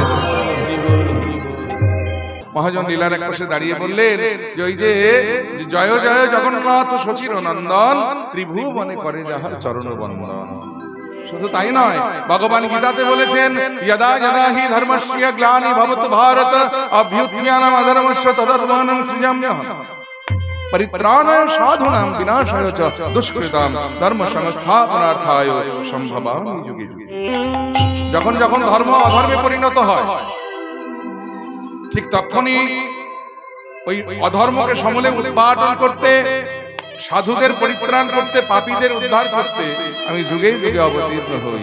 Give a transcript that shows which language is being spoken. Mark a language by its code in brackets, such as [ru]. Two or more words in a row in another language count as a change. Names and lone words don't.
[bn] মহাজন লীলার এক পাশে দাঁড়িয়ে বললেন যে ওই যে জয় জয় জগন্নাথ সচির নন্দন, ত্রিভুবনে করে যাহার চরণ বন্দন। শুধু তাই নয়, ভগবান গীতাতে বলেছেন [sa] যদা যদা হি ধর্মস্য গ্লানি ভবত ভারত অভ্যুত্থানম অধর্মস্য তদাত্মানং সৃজাম্যহম পরিত্রাণায় সাধুনাং বিনাশায় চ দুষ্কৃতাং ধর্ম সংস্থাপনার্থায় সম্ভবামি যুগে যুগে। [bn] যখন যখন ধর্ম অধর্মে পরিণত হয়, ঠিক তখনই ওই অধর্মকে সমূলে উৎপাটন করতে, সাধুদের পরিত্রাণ করতে, পাপীদের উদ্ধার করতে আমি যুগে যুগে অবতীর্ণ হই।